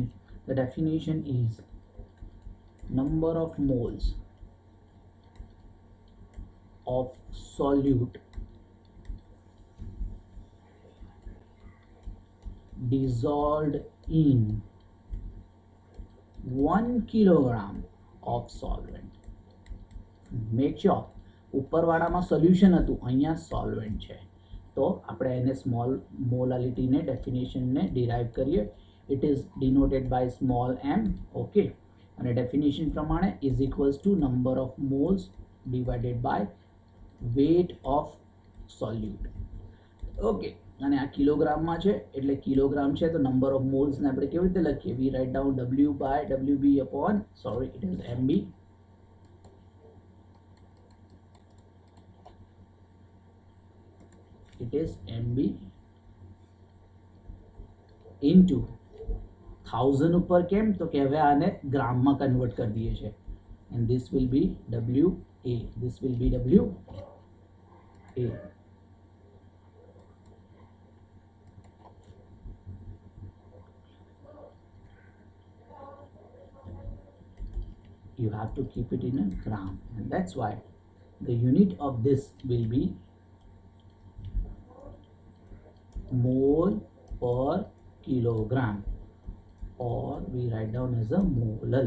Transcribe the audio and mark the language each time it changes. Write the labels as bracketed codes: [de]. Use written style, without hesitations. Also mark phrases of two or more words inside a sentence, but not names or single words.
[en] The definition is number of moles of solute dissolved in 1 kilogram of solvent. Make sure [gu] ઉપરવાળામાં સોલ્યુશન હતું, અહીંયા સોલ્વેન્ટ છે. તો આપણે એને સ્મોલ મોલાલિટીને ડેફિનેશનને ડિરાઈવ કરીએ. [en] It is denoted by small m. ઓકે, અને ડેફિનેશન પ્રમાણે is equals to number of moles divided by weight of solute. [gu] ઓકે, અને આ કિલોગ્રામમાં છે એટલે કિલોગ્રામ છે તો [en] number of molesને [gu] આપણે કેવી રીતે લખીએ? [en] we write down W by WB upon, sorry, it is MB. It is MB into 1000 [gu] ઉપર કેમ તો કે હવે આને ગ્રામમાં કન્વર્ટ કરી દઈએ છે. [en] And this will be WA. This will be WA. You have to keep it in a gram, and that's why the unit of this will be mole per kilogram, or we write down as a molal.